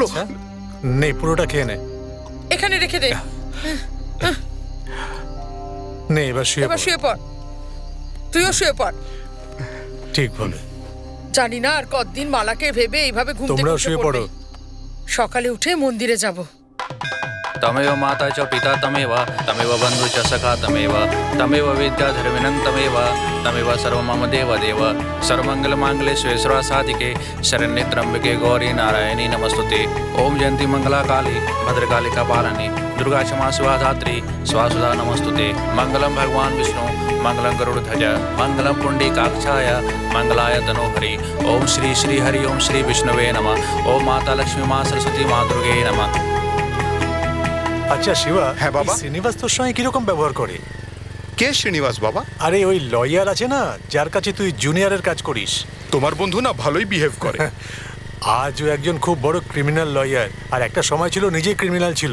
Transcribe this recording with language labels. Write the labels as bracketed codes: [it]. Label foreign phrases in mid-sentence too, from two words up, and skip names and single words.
[bn] হ্যাঁ? নে, পুরোটা খেয়ে নে। এখানে রেখে দে, নে, এবার শুয়ে এবার পড়। শুয়ে পড়। তুইও শুয়ে পড়। ঠিক বলে। জানি না আর কতদিন মালাকে ভেবে এইভাবে ঘুম থেকে তোমরাও উঠে শুয়ে পড়বে। পড়ো। সকালে উঠে মন্দিরে যাব। [sa] तमेव माता च पिता तमेव तमेव बन्धु च सखा तमेव तमेव विद्याधर्मिणं तमेव सर्वं मम देव सर्वमङ्गलमाङ्गल्ये शिवे सर्वासाधिके शरण्ये त्र्यम्बके गौरी नारायणी नमस्तुते। ओम जयन्ती मंगला काली भद्रकाली कपालिनी दुर्गा क्षमा शिवा धात्री स्वासुधा नमस्तुते। मंगलम भगवान विष्णु मंगलम गरुड़ध्वज मंगलम पुंडरीकाक्षाय मंगलाय तनोहरि। ओम श्री श्री हरि ओम श्री विष्णुवे नमः। ओम माता लक्ष्मी माँ सरस्वती माँ दुर्गे नमः। [bn] আচ্ছা শিবা, হ্যাঁ বাবা। এই শ্রীনিবাস তোর সঙ্গে কিরকম ব্যবহার করে? কে শ্রীনিবাস বাবা? আরে ওই লয়ার আছে না, যার কাছে তুই জুনিয়রের কাজ করিস। তোমার বন্ধু না ভালোই বিহেভ করে। আজও একজন খুব বড় [en] criminal lawyer, [bn] আর একটা সময় ছিল নিজেই ক্রিমিনাল ছিল।